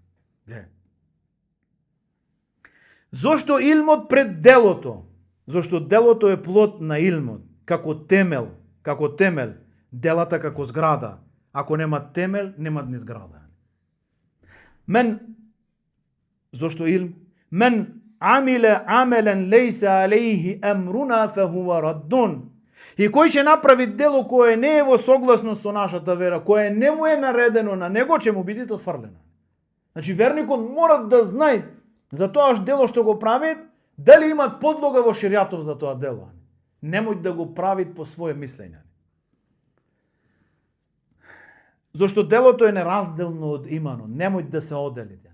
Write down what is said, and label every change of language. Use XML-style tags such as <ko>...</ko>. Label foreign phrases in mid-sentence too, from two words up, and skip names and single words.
<mk>Зошто илмот пред делото? Зошто делото е плод на илмот, како темел, делата како зграда. Ако нема темел, нема ни зграда. Зошто илм?</mk> <ar>من عمل عملا ليس عليه أمرنا فهو رد.</ar> <mk>И кој ќе направи дело кое не е во согласност со нашата вера, кое не му е наредено на него, ќе му биде отфрлено. Значи верникот мора да знае за тоа дело што го прави, дали имат подлога во шеријатов за тоа дело. Немој да го прави по своје мислење. Зошто делото е неразделно од иманот, немој да се оделите.</mk>